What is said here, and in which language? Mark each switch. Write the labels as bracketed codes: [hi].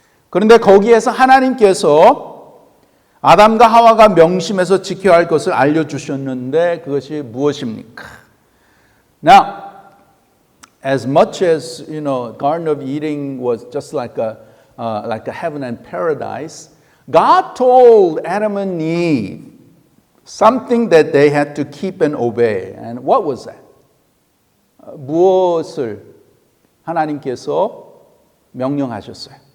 [ko] 그런데 거기에서 하나님께서 아담과 하와가 명심해서 지켜야 할 것을 알려주셨는데 그것이 무엇입니까? [en] Now, as much as you know, Garden of Eden was just like a heaven and paradise, God told Adam and Eve something that they had to keep and obey. And what was that? [ko] 무엇을 하나님께서 명령하셨어요?